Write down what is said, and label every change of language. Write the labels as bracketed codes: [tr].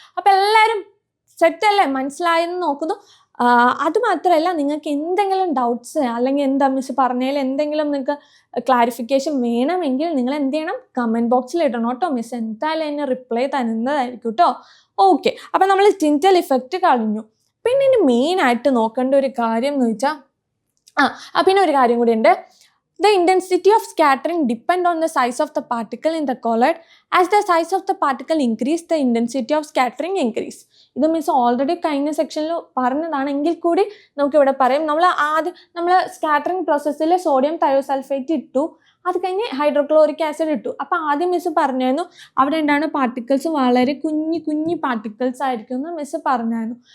[ml] അപ്പോൾ എല്ലാവരും സെറ്റല്ലേ? മനസ്സിലായെന്ന് നോക്കുന്നു. അതുമാത്രമല്ല, നിങ്ങൾക്ക് എന്തെങ്കിലും ഡൗട്ട്സ് അല്ലെങ്കിൽ എന്താ മിസ് പറഞ്ഞതിൽ എന്തെങ്കിലും നിങ്ങൾക്ക് ക്ലാരിഫിക്കേഷൻ വേണമെങ്കിൽ നിങ്ങൾ എന്ത് ചെയ്യണം? കമൻറ്റ് ബോക്സിൽ ഇടണം കേട്ടോ. മിസ് എന്തായാലും അതിന് റിപ്ലൈ തരുന്നതായിരിക്കും കേട്ടോ. ഓക്കെ, അപ്പം നമ്മൾ ടിൻറ്റൽ ഇഫക്റ്റ് കഴിഞ്ഞു. പിന്നെ ഇനി മെയിനായിട്ട് നോക്കേണ്ട ഒരു കാര്യം എന്ന് വെച്ചാൽ പിന്നെ ഒരു കാര്യം കൂടി ഉണ്ട്. [en] The intensity of scattering depends on the size of the particle in the colloid. As the size of the particle increase, the intensity of scattering increase. [ml] ഇത് മീൻസ് ഓൾറെഡി കഴിഞ്ഞ സെക്ഷനിൽ പറഞ്ഞതാണെങ്കിൽ കൂടി നമുക്കിവിടെ പറയാം. നമ്മൾ സ്കാറ്ററിങ് പ്രോസസ്സിൽ സോഡിയം തയോസൾഫേറ്റ് ഇട്ടു, അത് കഴിഞ്ഞ് ഹൈഡ്രോക്ലോറിക് ആസിഡ് ഇട്ടു. അപ്പോൾ ആദ്യം മിസ് പറഞ്ഞായിരുന്നു അവിടെ എന്താണ് പാർട്ടിക്കിൾസ് വളരെ കുഞ്ഞു പാർട്ടിക്കിൾസ് ആയിരിക്കും എന്ന് മിസ് പറഞ്ഞായിരുന്നു.